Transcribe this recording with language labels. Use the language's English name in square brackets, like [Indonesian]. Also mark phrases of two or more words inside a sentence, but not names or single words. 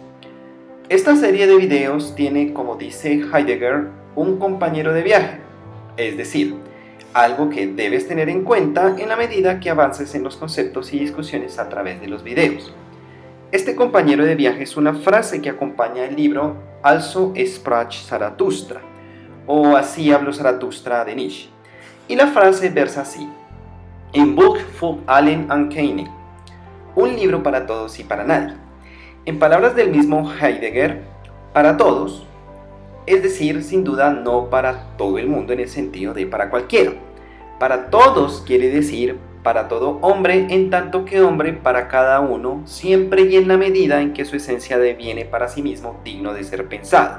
[Spanish] Esta serie de videos tiene, como dice Heidegger, un compañero de viaje, es decir, algo que debes tener en cuenta en la medida que avances en los conceptos y discusiones a través de los videos. Este compañero de viaje es una frase que acompaña el libro Also sprach Zarathustra, o Así habló Zaratustra de Nietzsche. Y la frase versa así: [German] Ein Buch für allen und keinen, [Spanish] un libro para todos y para nadie. En palabras del mismo Heidegger, para todos, es decir, sin duda no para todo el mundo en el sentido de para cualquiera. Para todos quiere decir para todo hombre, en tanto que hombre para cada uno, siempre y en la medida en que su esencia deviene para sí mismo digno de ser pensado.